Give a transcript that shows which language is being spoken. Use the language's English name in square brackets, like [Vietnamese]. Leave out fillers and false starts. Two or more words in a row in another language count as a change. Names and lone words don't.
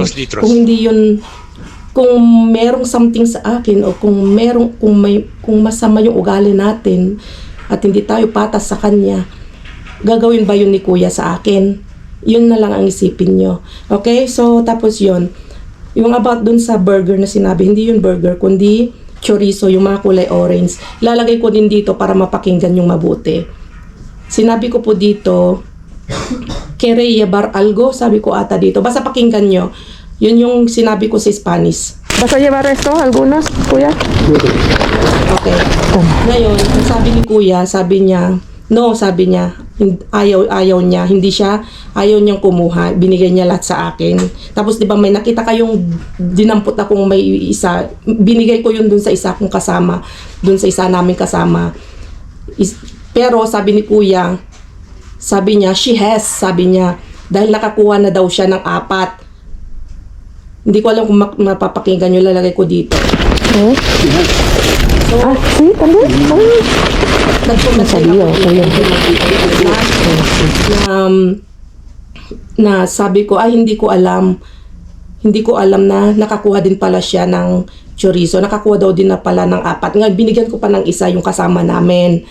[Filipino] Kung hindi yun, kung merong something sa akin, o kung masama yung ugali natin, at hindi tayo patas sa kanya, gagawin ba yun ni Kuya sa akin? Yun na lang ang isipin nyo. Okay? So, tapos yun. Yung about dun sa burger na sinabi, hindi yun burger, kundi chorizo, yung mga kulay orange. Lalagay ko din dito para mapakinggan yung mabuti. Sinabi ko po dito, [Spanish] Quere llevar algo? [Filipino] Sabi ko ata dito. Basta pakinggan nyo. Yun yung sinabi ko sa Spanish. [Spanish] ¿Vas a llevar esto, algunas, kuya? [Filipino] Okay. Ngayon, ang sabi ni Kuya, sabi niya, no, sabi niya, ayaw niya, ayaw niyang kumuha, binigay niya lahat sa akin. Tapos 'di ba may nakita kayong dinampot akong may isa, binigay ko yun dun sa isa kong kasama, dun sa isa naming kasama. Pero sabi ni Kuya, sabi niya, sabi niya, dahil nakakuha na daw siya ng 4. Hindi ko alam kung mapapakinggan nyo, lalagay ko dito. So, [Spanish] sí, también. [Filipino] Na sabi ko, hindi ko alam na nakakuha din pala siya ng chorizo. Nakakuha daw din na pala ng 4. Nga, binigyan ko pa ng isa yung kasama namin.